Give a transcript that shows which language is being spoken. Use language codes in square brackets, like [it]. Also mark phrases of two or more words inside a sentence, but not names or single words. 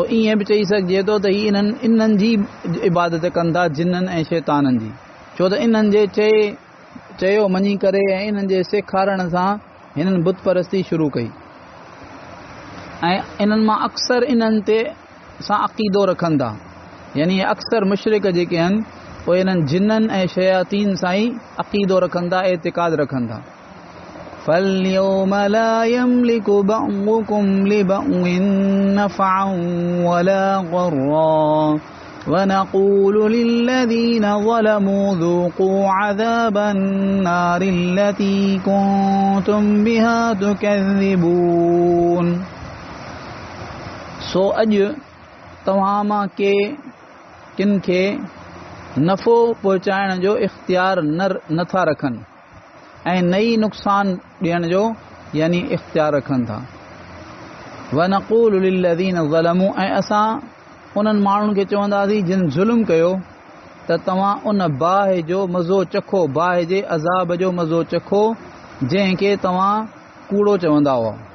[sd] ईअं बि चई सघिजे थो त ही इन्हनि जी इबादत कंदा, जिन्ननि ऐं शैताननि जी, छो त इन्हनि जे चयो मञी करे ऐं इन्हनि जे सेखारण सां हिननि बुत परस्ती शुरू कई, ऐं इन्हनि मां अक्सर इन्हनि ते सां अक़ीदो रखनि था, यानी अक्सर मुशरिक जेके आहिनि उहे इन्हनि जिन्ननि ऐं शयातीन सां ई अक़ीदो रखनि था, एतिक़ाद रखनि था। [ar] فَالْيَوْمَ لَا يَمْلِكُ بَعْضُكُمْ لِبَعْضٍ نَفْعًا وَلَا ضَرًّا وَنَقُولُ لِلَّذِينَ ظَلَمُوا ذُوقُوا عَذَابَ النَّارِ الَّتِي كُنتُم بِهَا تُكَذِّبُونَ [sd] सो अॼु तव्हां मां किन खे नफ़ो पहुचाइण जो इख़्तियार नथा रखनि ऐं नई नुक़सान ॾियण जो यानी इख़्तियार रखनि था। [ar] ونقول للذين ظلموا [sd] ऐं असां उन्हनि माण्हुनि खे चवंदासीं जिन ज़ुल्म कयो त तव्हां उन बाहि जो मज़ो चखो, बाहि जे अज़ाब जो मज़ो चखो जंहिंखे तव्हां कूड़ो चवंदा हुआ।